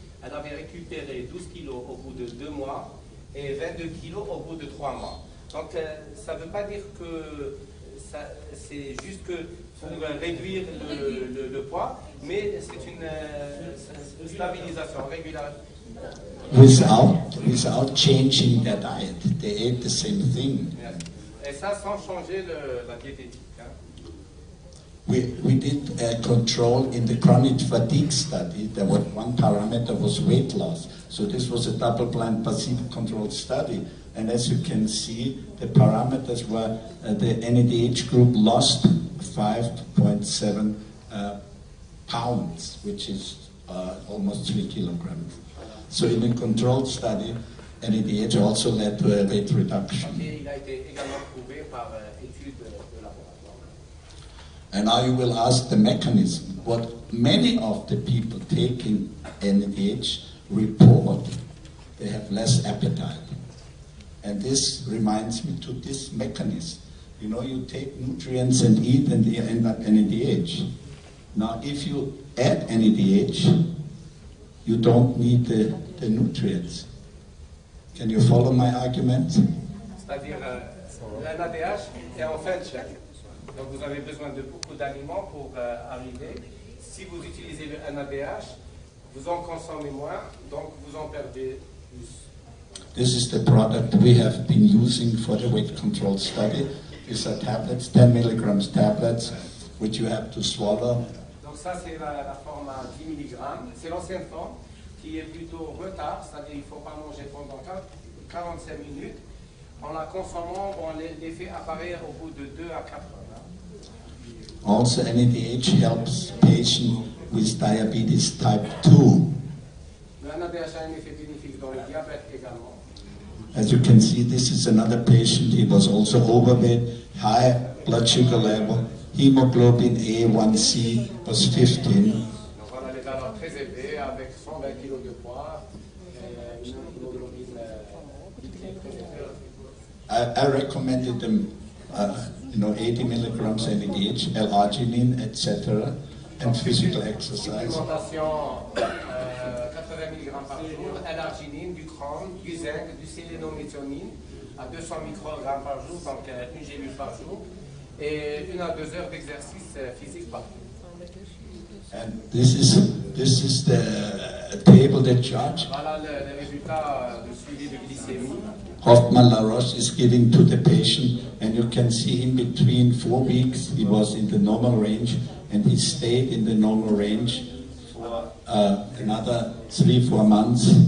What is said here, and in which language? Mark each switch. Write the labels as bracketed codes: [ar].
[fr] Elle avait récupéré 12 kilos au bout de 2 mois et 22 kilos au bout de 3 mois. Donc ça ne veut pas dire que c'est juste que pour réduire le poids, mais c'est une stabilisation, régularité. [en] Without changing their diet, they ate the same thing. [fr] Et ça sans changer la diététique. Hein. [en] We did a control in the chronic fatigue study. There was one parameter was weight loss. So this was a double-blind placebo-controlled study. And as you can see, the parameters were the NADH group lost 5.7 pounds, which is almost 3 kilograms. So in the controlled study, NADH also led to a weight reduction. [fr] Et il a été également prouvé par études de laboratoire. [en] And now you will ask the mechanism. What many of the people taking NADH report, they have less appetite. And this reminds me to this mechanism. You know, you take nutrients and eat and you end up NADH. Now, if you add NADH, you don't need the nutrients. Can you follow my argument? [fr] C'est-à-dire, le NADH est en fin de chaîne. Donc, vous avez besoin de beaucoup d'aliments pour arriver. Si vous utilisez le NADH, vous en consommez moins, donc vous en perdez plus. [en] This is the product we have been using for the weight control study. These are tablets, 10 milligrams tablets, which you have to swallow. [fr] Donc ça, c'est la forme à 10 mg. C'est l'ancienne forme qui est plutôt retard, c'est-à-dire qu'il ne faut pas manger pendant 45 minutes. En la consommant, bon, l'effet apparaît au bout de 2 à 4 heures. [en] Also, NADH helps patients with diabetes type 2. [fr] Le NADH a un effet bénéfique dans le diabète également. [en] As you can see, this is another patient. He was also overweight, high blood sugar level, hemoglobin A1C was 15. [fr] Donc on a les valeurs très élevées avec 120 kg de poids, une hémoglobine très élevée. [en] I recommended them, 80 milligrams NADH, L-arginine, etc., and physical exercise. [fr] Supplémentation 80 mg par jour, L-arginine, du chrome, du zinc, du sélénométhionine à 200 microgrammes par jour, donc une gélule par jour, et 1 à 2 heures d'exercice physique par jour. [en] And this is the table that chart [fr] Voilà les résultats de suivi de glycémie. [en] Hoffman LaRoche is giving to the patient, and you can see in between 4 weeks he was in the normal range, and he stayed in the normal range for another 3-4 months.